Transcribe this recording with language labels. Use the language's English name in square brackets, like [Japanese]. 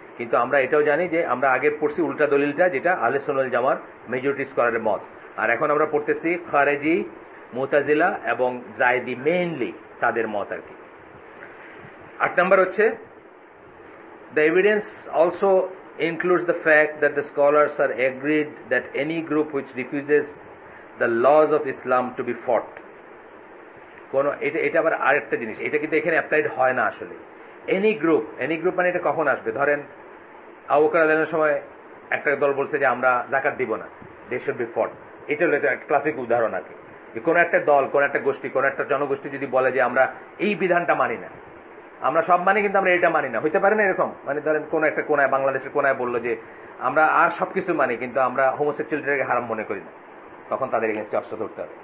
[Bangla] কিন্তু আমরা এটাও জানি যে আমরা আগে পড়ছি উল্টা দলিলটা, যেটা আহলে সুন্নাহ ওয়াল জামার মেজরিটি স্কলারের মত, আর এখন আমরা পড়তেছি খারেজি, মুতাজিলা এবং জায়দি, মেইনলি তাদের মত আর কি। 8 নম্বর হচ্ছে, [English] the evidence also includes the fact that the scholars are agreed that any group which refuses the laws of Islam to be fought, [Bangla] এটা আবার আরেকটা জিনিস, এটা কিন্তু এখানে অ্যাপ্লাইড হয় না আসলে। এনি গ্রুপ মানে এটা কখন আসবে? ধরেন আবু বকর রাদিয়াল্লাহু আনহুর সময় একটা দল বলছে যে আমরা যাকাত দিব না, [English] They should be fought. [Bangla] এটা হলো একটা ক্লাসিক উদাহরণ আর কি। কোন একটা দল, কোন একটা গোষ্ঠী, কোন একটা জনগোষ্ঠী যদি বলে যে আমরা এই বিধানটা মানি না, আমরা সব মানি কিন্তু আমরা এটা মানি না, হইতে পারে না এরকম? মানে ধরেন কোন একটা কোনায়, বাংলাদেশের কোনায় বললো যে আমরা আর সবকিছু মানি কিন্তু আমরা হোমোসেক্সুয়ালিটিকে হারাম মনে করি না, তখন তাদের এগেন্স্টে অস্ত্র ধরতে হবে।